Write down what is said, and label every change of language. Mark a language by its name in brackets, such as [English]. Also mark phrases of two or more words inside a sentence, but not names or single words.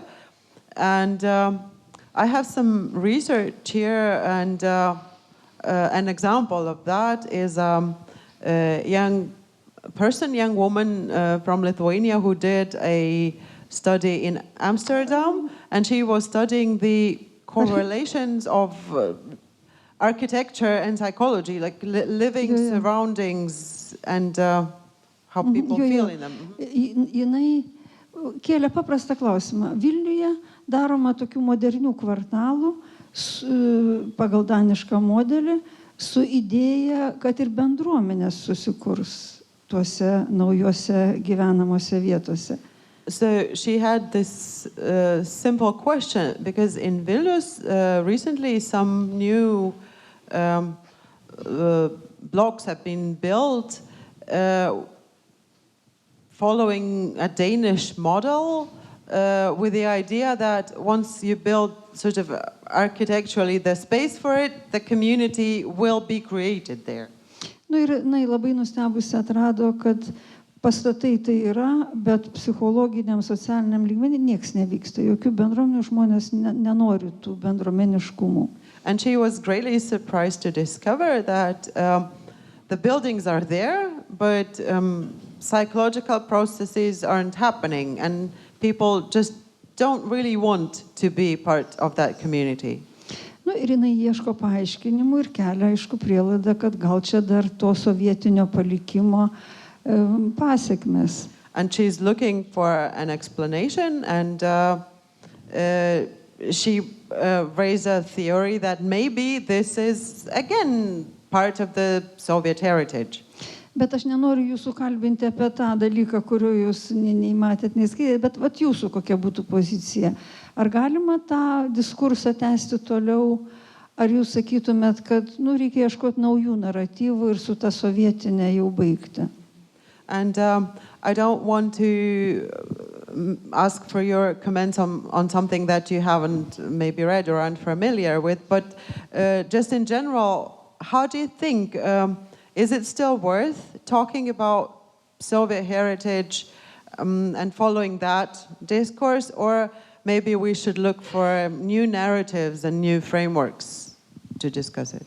[English] And I have some research here, and an example of that is a young woman from Lithuania who did a study in Amsterdam, and she was studying the correlations of architecture and psychology, like living surroundings and how people feel in them. [Lithuanian] Jinai kėlė paprastą klausimą. Vilniuje daroma tokių modernių kvartalų pagal danišką modelį su idėja, kad ir bendruomenės susikurs tuose naujuose gyvenamose vietose. [English] So she had this simple question, because in Vilnius recently some new blocks have been built following a Danish model with the idea that once you build sort of architecturally the space for it, the community will be created there. [Lithuanian] Ir labai nustebusi atrado, kad pastatai tai yra, bet psichologiniam, socialiniam lygmenį nieks nevyksta. Jokių bendruomenių, žmonės nenori tų bendruomeniškumų. [English] And she was greatly surprised to discover that the buildings are there, but psychological processes aren't happening, and people just don't really want to be part of that community. [Lithuanian] Ir jinai ieško paaiškinimų ir kelia, aišku, prielaidą, kad gal čia dar to sovietinio palikimo pasiekmes. [English] And she's looking for an explanation, and she raised a theory that maybe this is again part of the Soviet heritage. [Lithuanian] Bet aš nenoriu jūsų kalbinti apie tą dalyką, kurio jūs nei matėt, nei skaitėt, bet jūsų kokia būtų pozicija. Ar galima tą diskursą tęsti toliau, ar jūs sakytumėt, kad reikia ieškoti naujų naratyvų ir su ta sovietinė jau baigti? [English] And I don't want to ask for your comments on something that you haven't maybe read or aren't familiar with, but just in general, how do you think, is it still worth talking about Soviet heritage and following that discourse, or maybe we should look for new narratives and new frameworks to discuss it?